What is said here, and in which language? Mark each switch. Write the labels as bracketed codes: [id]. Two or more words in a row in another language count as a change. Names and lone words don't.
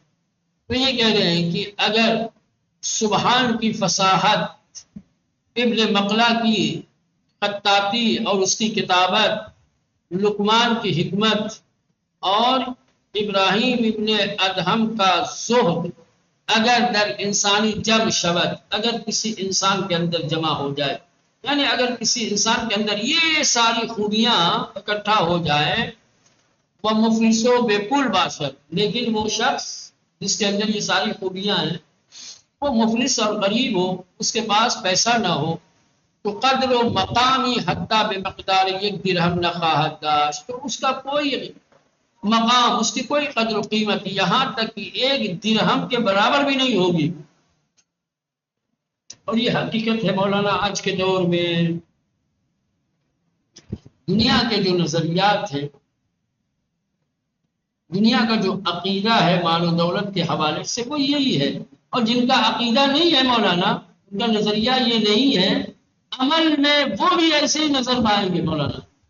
[ur] تو یہ کہہ رہے ہیں کہ اگر سبحان کی فصاحت، ابن مقلا کی خطاطی اور اس کی کتابت، لقمان کی حکمت اور ابراہیم ابن ادہم کا زہد اگر [fa] در انسانی جمع شود، [ur] اگر کسی انسان کے اندر جمع ہو جائے، یعنی اگر کسی انسان کے اندر یہ ساری خوبیاں اکٹھا ہو جائے، [fa] وہ مفلس و بے پول باشد، [ur] لیکن وہ شخص جس کے اندر یہ ساری خوبیاں ہیں وہ مفلس اور غریب ہو، اس کے پاس پیسہ نہ ہو، تو [fa] قدر و مقامی حتی بے مقدار یک درہم نہ خواہد داشت، [ur] تو اس کا کوئی مقام، اس کی کوئی قدر و قیمت یہاں تک کہ ایک درہم کے برابر بھی نہیں ہوگی۔ اور یہ حقیقت ہے مولانا۔ آج کے دور میں دنیا کے جو نظریات ہیں، دنیا کا جو عقیدہ ہے مال و دولت کے حوالے سے، وہ یہی ہے، اور جن کا عقیدہ نہیں ہے مولانا، ان کا نظریہ یہ نہیں ہے، عمل میں وہ بھی ایسے ہی نظر پائیں گے مولانا۔